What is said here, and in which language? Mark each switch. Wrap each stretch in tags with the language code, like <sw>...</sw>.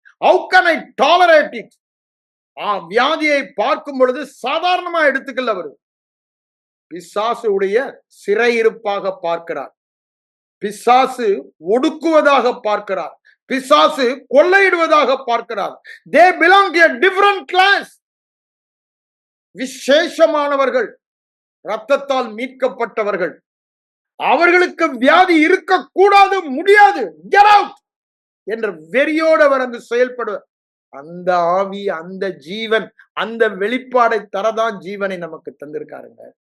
<en>How can I tolerate it?</en> <ta>வியாதியை பார்க்கும் பொழுது சாதாரணமா எடுத்துக்கல. அவரு பிசாசு உடைய சிறையிருப்பாக பார்க்கிறார், பிசாசு ஒடுக்குவதாக பார்க்கிறார், பிசாசு கொள்ளையிடுவதாக பார்க்கிறார்.</ta> <en>They belong to a different class.</en> <ta>விசேஷமானவர்கள், இரத்தத்தால் மீட்கப்பட்டவர்கள். அவர்களுக்கு வியாதி இருக்கக்கூடாது, முடியாது,</ta> <en>get out</en> <ta>என்ற வெறியோடு அவர் அங்கு செயல்படுவார். அந்த ஆவி, அந்த ஜீவன், அந்த வெளிப்பாடை தரதான் ஜீவனை நமக்கு தந்திருக்காருங்க.</ta>